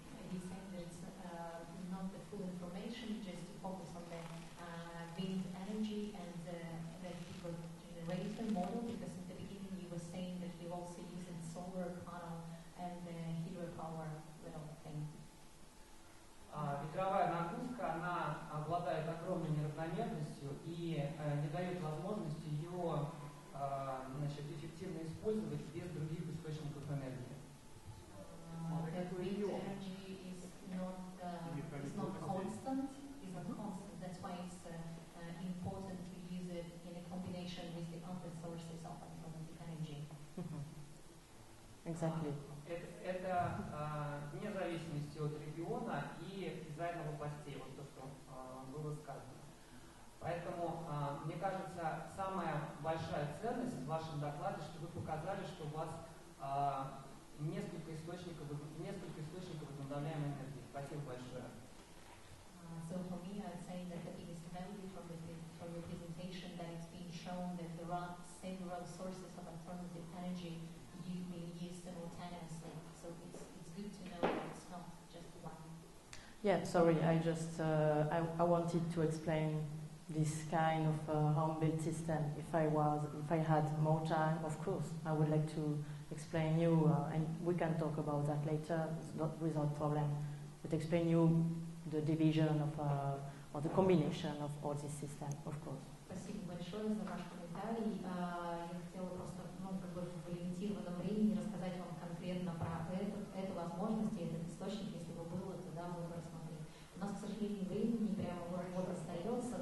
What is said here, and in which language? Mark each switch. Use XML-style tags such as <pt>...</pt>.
<en>He's saying that it's not the full information, just to focus on the wind energy and the generator model, because in the beginning you were saying that we also use the solar panel and the hydropower little thing.</en> <ru>Ветровая нагрузка, она обладает огромной неравномерностью и не дает возможности ее эффективно использовать без других источников энергии.</ru> <en>The wind energy is not constant. That's why it's important to use it in a combination with the other sources of alternative energy. Exactly.</en> <ru>Это вне зависимости от региона и дизайна лопастей, вот то, что было сказано. Поэтому, мне кажется, самая большая ценность в вашем докладе, что вы показали, что у вас несколько источников возобновляемой энергии. Спасибо большое.</ru> <en>So for me, I'd say that the biggest value from your presentation that it's been shown that there are several sources of alternative energy being used simultaneously. So it's good to know that it's not just one. Yeah, sorry, I just I wanted to explain this kind of home-built system. If I had more time, of course, I would like to explain you, and we can talk about that later, not without problem, but explain you the division of or the combination of all this system, of course.</en> <ru>Спасибо большое за ваш комментарий. Я хотела просто в лимитированном времени рассказать вам конкретно про эту возможность и этот источник, если бы было, тогда мы бы рассмотрели. У нас, к сожалению, времени прямо вот остается.</ru>